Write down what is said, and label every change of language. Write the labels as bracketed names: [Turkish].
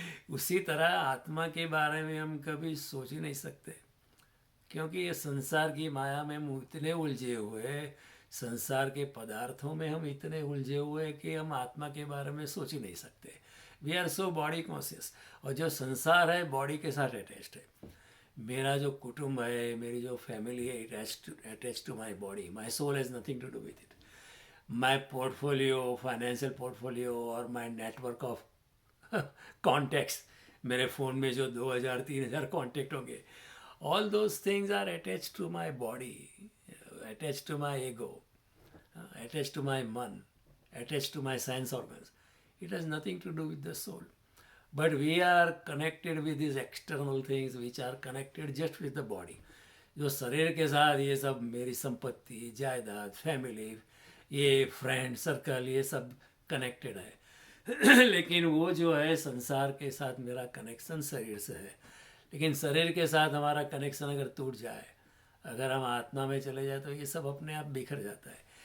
[Hindi] उसी तरह आत्मा के बारे में हम कभी सोच ही नहीं सकते, क्योंकि ये संसार की माया में हम इतने उलझे हुए, संसार के पदार्थों में हम इतने उलझे हुए कि हम आत्मा के बारे में सोच ही नहीं सकते। [English] We are so body conscious. [Hindi] और जो संसार है बॉडी के साथ अटैच्ड है। मेरा जो कुटुंब है, मेरी जो फैमिली है, [English] Attach to my body. My soul has nothing to do with it. My portfolio, financial portfolio और my network of contacts, [Hindi] मेरे फ़ोन में जो 2000-3000 कॉन्टैक्ट होंगे, [English] all those things are attached to my body, attached to my ego, attached to my man, attached to my sense organs. It has nothing to do with the soul. But we are connected with these external things which are connected just with the body. [Hindi] जो शरीर के साथ ये सब मेरी संपत्ति, जायदाद, family, ये फ्रेंड सर्कल, ये सब कनेक्टेड है। लेकिन वो जो है संसार के साथ मेरा कनेक्शन शरीर से है। लेकिन शरीर के साथ हमारा कनेक्शन अगर टूट जाए, अगर हम आत्मा में चले जाए, तो ये सब अपने आप बिखर जाता है।